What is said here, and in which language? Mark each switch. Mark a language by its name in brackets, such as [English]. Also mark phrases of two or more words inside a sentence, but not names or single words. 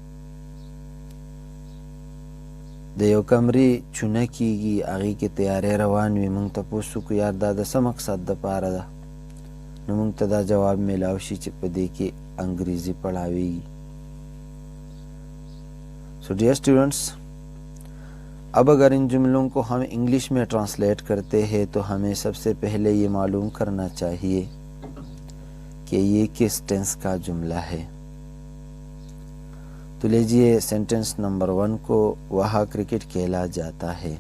[Pashto] د یو کمرې چونه کیږي، هغې کې تیاری روان وي، مونږ تپوس وکړو یار دا د څه مقصد دپاره ده، نو مونږ ته دا جواب میلاو شي چې په دې کې انګریزي پڑھاویږي. [English] so dear students, [Urdu] اب اگر ان جملوں کو ہم انگلش میں ٹرانسلیٹ کرتے ہیں تو ہمیں سب سے پہلے یہ معلوم کرنا چاہیے کہ یہ کس ٹینس کا جملہ ہے. تو لیجئے [English] sentence number [Urdu] 1 کو وہاں کرکٹ کھیلا جاتا ہے.